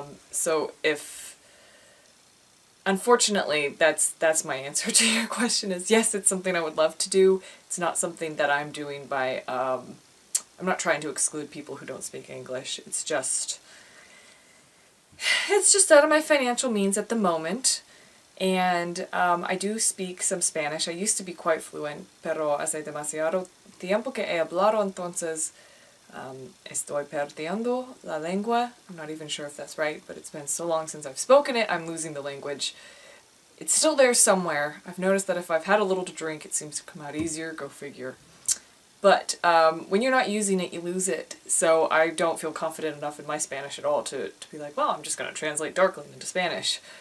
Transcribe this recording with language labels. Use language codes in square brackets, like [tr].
[en] So unfortunately, that's my answer to your question is yes, it's something I would love to do. It's not something that I'm doing by, I'm not trying to exclude people who don't speak English. It's just out of my financial means at the moment. And I do speak some Spanish. I used to be quite fluent, [es] pero hace demasiado tiempo que he hablado, entonces estoy perdiendo la lengua. [en] I'm not even sure if that's right, but it's been so long since I've spoken it, I'm losing the language. It's still there somewhere. I've noticed that if I've had a little to drink, it seems to come out easier, go figure. But when you're not using it, you lose it. So I don't feel confident enough in my Spanish at all to be like, well, I'm just going to translate Darkling into Spanish.